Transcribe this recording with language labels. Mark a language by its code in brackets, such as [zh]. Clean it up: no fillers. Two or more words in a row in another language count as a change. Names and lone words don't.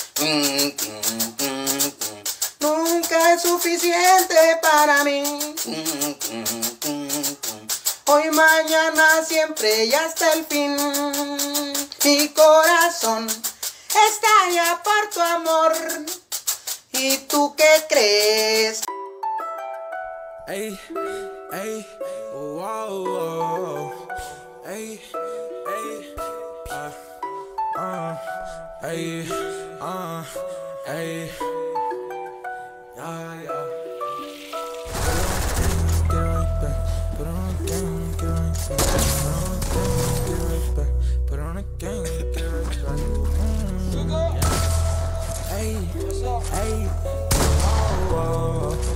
[es] Nunca es suficiente para mí. Hoy, mañana, siempre y hasta el fin. Mi corazón estalla por tu amor. ¿Y tú qué crees? Ey, ey, wow, wow, ey, ey, ey, ey, yeah, yeah. [en] Get right back, put on a game, get right back, put on a game, get right back, ey, ey, wow.